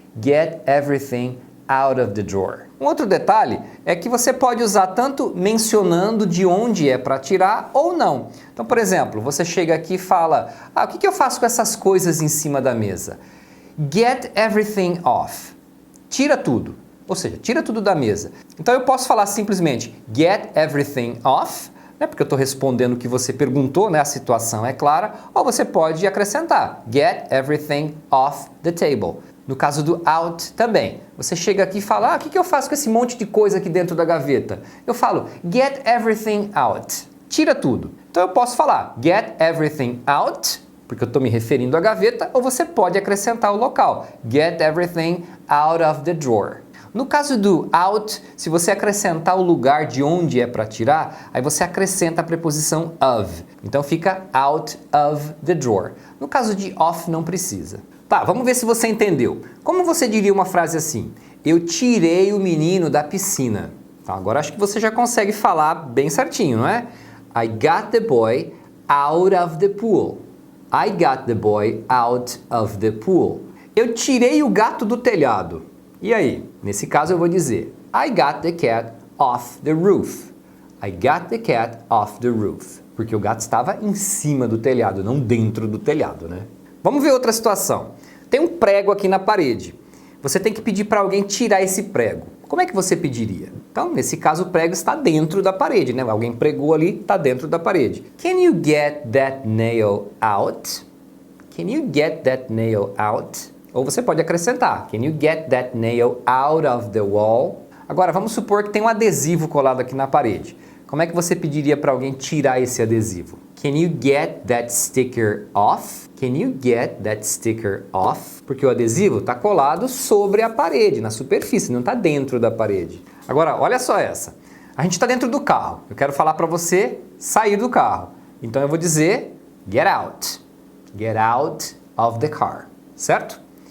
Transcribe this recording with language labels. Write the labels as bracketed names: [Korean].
[English] Get everything out of the drawer. [Portuguese] Um outro detalhe é que você pode usar tanto mencionando de onde é para tirar ou não. Então, por exemplo, você chega aqui e fala, o que eu faço com essas coisas em cima da mesa? [English] Get everything off. [Portuguese] Tira tudo, ou seja, tira tudo da mesa. Então eu posso falar simplesmente [English] get everything off, [Portuguese] né, porque eu estou respondendo o que você perguntou, né, a situação é clara, ou você pode acrescentar [English] get everything off the table. [Portuguese] No caso do out também, você chega aqui e fala, o que eu faço com esse monte de coisa aqui dentro da gaveta? Eu falo [English] get everything out, [Portuguese] tira tudo. Então eu posso falar [English] get everything out, [Portuguese] porque eu estou me referindo à gaveta, ou você pode acrescentar o local. [English] Get everything out of the drawer. [Portuguese] No caso do out, se você acrescentar o lugar de onde é para tirar, aí você acrescenta a preposição of. Então fica [English] out of the drawer. [Portuguese] No caso de off, não precisa. Tá, vamos ver se você entendeu. Como você diria uma frase assim? Eu tirei o menino da piscina. Então, agora acho que você já consegue falar bem certinho, não é? [English] I got the boy out of the pool. I got the boy out of the pool. [Portuguese] Eu tirei o gato do telhado. E aí? Nesse caso eu vou dizer [English] I got the cat off the roof. I got the cat off the roof. [Portuguese] Porque o gato estava em cima do telhado, não dentro do telhado, né? Vamos ver outra situação. Tem um prego aqui na parede. Você tem que pedir para alguém tirar esse prego. Como é que você pediria? Então, nesse caso, o prego está dentro da parede, né? Alguém pregou ali, está dentro da parede. [English] Can you get that nail out? Can you get that nail out? [Portuguese] Ou você pode acrescentar. [English] Can you get that nail out of the wall? [Portuguese] Agora, vamos supor que tem um adesivo colado aqui na parede. Como é que você pediria para alguém tirar esse adesivo? [English] Can you get that sticker off? Can you get that sticker off? [Portuguese] Porque o adesivo está colado sobre a parede, na superfície, não está dentro da parede. Agora, olha só essa. A gente está dentro do carro. Eu quero falar para você sair do carro. Então eu vou dizer [English] get out. Get out of the car. [Portuguese] Certo?